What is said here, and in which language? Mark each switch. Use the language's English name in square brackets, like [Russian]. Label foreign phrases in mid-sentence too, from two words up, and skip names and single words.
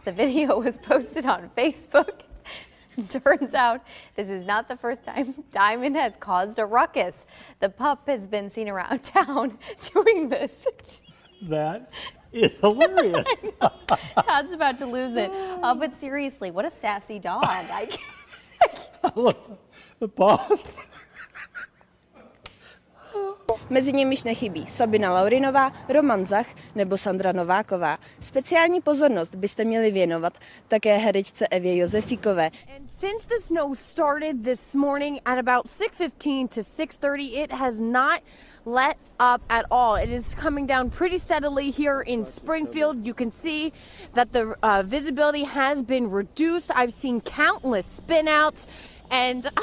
[English] The video was posted on Facebook. Turns out this is not the first time Diamond has caused a ruckus. The pup has been seen around town doing this. That is hilarious. Todd's about to lose it. But seriously, what a sassy dog. Look, the boss. [Czech] Mezi nimiž nechybí Sabina Laurinová, Roman Zach nebo Sandra Nováková. Speciální pozornost byste měli věnovat také herečce Evě Josefíkové. [English] And since the snow started this morning at about 6:15 to 6:30, it has not let up at all. It is coming down pretty steadily here in Springfield. You can see that the visibility has been reduced. I've seen countless spin-outs and